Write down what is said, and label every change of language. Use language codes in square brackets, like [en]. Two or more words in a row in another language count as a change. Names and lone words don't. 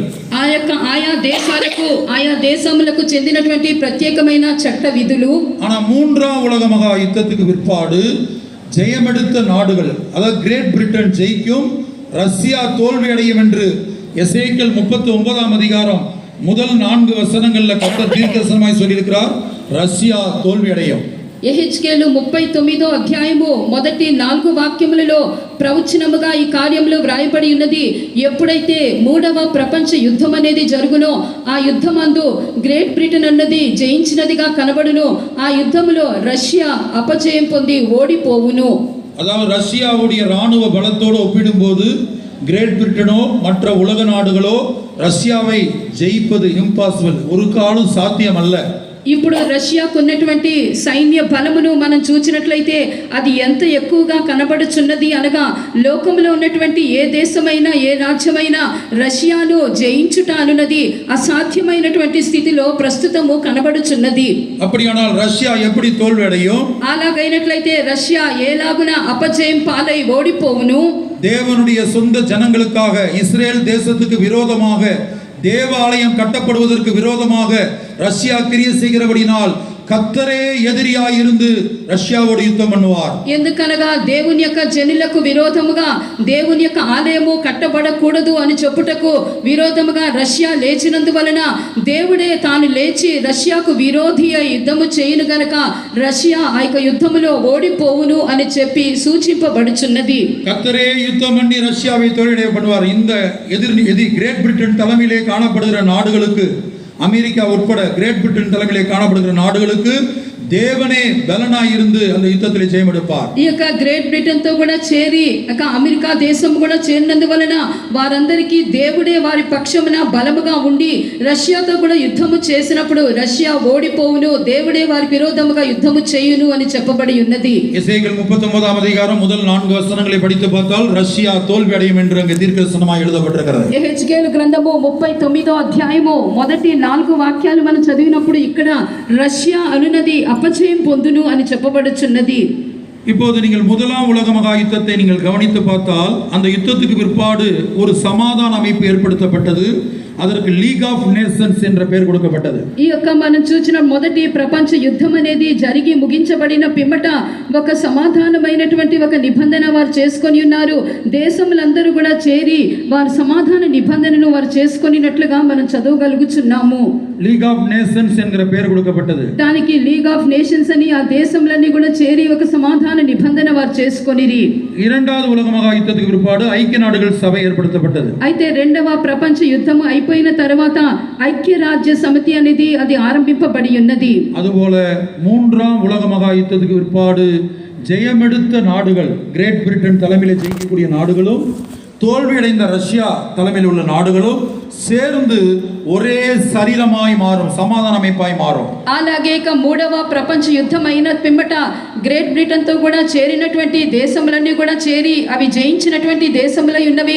[te] ఆయా దేశాలకు ఆయా దేశములకు చెందినటువంటి ప్రత్యేకమైన చట్ట విధులు. [ta] ஆனா 3ஆம் உலக மகா யுத்தத்துக்கு பிற்பாடு ஜெயமெடுத்த நாடுகள், அதாவது கிரேட் பிரிட்டன் ஜெயிக்கும், ரஷ்யா தோல்வி அடையும் என்று எசேக்கியேல் 39ஆம் அதிகாரம் முதல் 4 வசனங்கள்ல கர்த்தர் தீர்க்கதரிசனமாய் சொல்லியிருக்கிறார். ரஷ்யா தோல்வி அடையும். [te] యెహెజ్కేలు 39వ అధ్యాయము మొదటి 4 వాక్యములలో ప్రవచనముగా ఈ కార్యంలో వ్రాయబడి ఉన్నది. ఎప్పుడైతే మూడవ ప్రపంచ యుద్ధం అనేది జరుగునో ఆ యుద్ధమందు గ్రేట్ బ్రిటన్ అన్నది జయించినదిగా కనబడును. ఆ యుద్ధములో రష్యా అపజయం పొంది ఓడిపోవును. [ta] அதாவது ரஷ்யாவுடைய ராணுவ பலத்தோடு ஒப்பிடும்போது கிரேட் பிரிட்டனோ மற்ற உலக நாடுகளோ ரஷ்யாவை ஜெயிப்பது இம்பாசிபிள், ஒரு காலம் சாத்தியம் அல்ல. [te] ఇప్పుడు రష్యాకు ఉన్నటువంటి సైన్య బలమును మనం చూచినట్లయితే అది ఎంత ఎక్కువగా కనబడుచున్నది అనగా లోకంలో ఉన్నటువంటి ఏ దేశమైనా ఏ రాజ్యమైనా రష్యాను జయించుట అనున్నది అసాధ్యమైనటువంటి స్థితిలో ప్రస్తుతము కనబడుచున్నది. [ta] அப்படியானால் ரஷ்யா எப்படி தோல்வி அடையும்? [te] అలాగైనట్లయితే రష్యా ఏలాగున అపజయం పాలై ఓడిపోవును. [ta] தேவனுடைய சொந்த ஜனங்களுக்காக இஸ்ரேல் தேசத்துக்கு விரோதமாக தேவாலயம் கட்டப்படுவதற்கு விரோதமாக ரஷ்யா கிரியை செய்கிறபடினால் கர்த்தரே எதிரியாயிருந்து ரஷ்யாவோடு யுத்தம் பண்ணுவார். [te] ఎందుకనగా దేవుని యొక్క జనులకు విరోధముగా దేవుని యొక్క ఆలయము కట్టబడకూడదు అని చెప్పుటకు విరోధముగా రష్యా లేచినందువలన దేవుడే తాను లేచి రష్యాకు విరోధి అయి యుద్ధము చేయును గనక రష్యా ఆ యొక్క యుద్ధములో ఓడిపోవును అని చెప్పి సూచింపబడుచున్నది. [ta] கர்த்தரே யுத்தம் பண்ணி ரஷ்யாவை தோல்வியடைய பண்ணுவார். இந்த எதிரி கிரேட் பிரிட்டன் தலைமையிலே காணப்படுகிற நாடுகளுக்கு, அமெரிக்கா உட்பட கிரேட் பிரிட்டன் தலைமையிலே காணப்படுகிற நாடுகளுக்கு தேவனே பலனாய் இருந்து அந்த யுத்தத்திலே ஜெயம் எடுப்பார். [te] ఈ యొక్క గ్రేట్ బ్రిటన్ తో కూడా చేరి అమెరికా దేశం కూడా చేరినందువలన వారందరికీ దేవుడే వారి పక్షమున బలముగా ఉండి రష్యాతో కూడా యుద్ధము చేసినప్పుడు రష్యా ఓడిపోవును, దేవుడే వారి విరోధముగా యుద్ధము చేయును అని చెప్పబడి ఉన్నది. [ta] எசேக்கியேல் 39ஆம் அதிகாரம் முதல் 4 வசனங்களை படித்து பார்த்தால் ரஷ்யா தோல்வி அடையும் என்று அங்கே தீர்க்கதரிசனமாய் எழுதப்பட்டிருக்கிறது. [te] యెహెజ్కేలు గ్రంథము 39వ అధ్యాయము మొదటి 4 వాక్యాలు మనం చదివినప్పుడు ఇక్కడ రష్యా అనునది అపజయం పొందును అని చెప్పబడుచున్నది. [ta] இப்போது நீங்கள் முதலாம் உலக மகா யுத்தத்தை நீங்கள் கவனித்து பார்த்தால் அந்த யுத்தத்துக்கு பிற்பாடு ஒரு சமாதான அமைப்பு ஏற்படுத்தப்பட்டது. அதற்கு லீக் ஆஃப் நேஷன்ஸ் என்ற பெயர் கொடுக்கப்பட்டது. [te] ఈ యొక్క మనం చూసిన మొదటి ప్రపంచ యుద్ధం అనేది జరిగి ముగించబడిన పిమ్మట ఒక సమాధానమైనటువంటి ఒక నిబంధన వారు చేసుకొని ఉన్నారు. దేశములందరూ కూడా చేరి వారి సమాధాన నిబంధనను వారు చేసుకొనినట్లుగా మనం చదవగలుగుచున్నాము. [ta] லீக் ஆஃப் நேஷன்ஸ் என்கிற பெயர் கொடுக்கப்பட்டது. [te] దానికి లీగ్ ఆఫ్ నేషన్స్ అని ఆ దేశములన్నీ కూడా చేరి ఒక సమాధాన నిబంధన వారు చేసుకొనిరి. [ta] இரண்டாவது உலக மகா யுத்தத்துக்கு பிற்பாடு ஐக்கிய நாடுகள் சபை ஏற்படுத்தப்பட்டது. [te] అయితే రెండవ ప్రపంచ యుద్ధము అయిపోయిన తర్వాత ఐక్య రాజ్య సమితి అనేది అది ఆరంభింపబడి ఉన్నది. [ta] அதுபோல மூன்றாம் உலக மகா யுத்தத்துக்கு பிற்பாடு ஜெயமெடுத்த நாடுகள், கிரேட் பிரிட்டன் தலைமையில் ஜெயிக்கக்கூடிய நாடுகளும் தோல்வியடைந்த ரஷ்யா தலைமையில் உள்ள நாடுகளும் சேர்ந்து ஒரே சரீரமாய் மாறும், சமாதான அமைப்பாய் மாறும். [te] అలాగే ఇక మూడవ ప్రపంచ యుద్ధం అయిన పిమ్మట గ్రేట్ బ్రిటన్ తో కూడా చేరినటువంటి దేశములన్నీ కూడా చేరి అవి జయించినటువంటి దేశములై ఉన్నవి.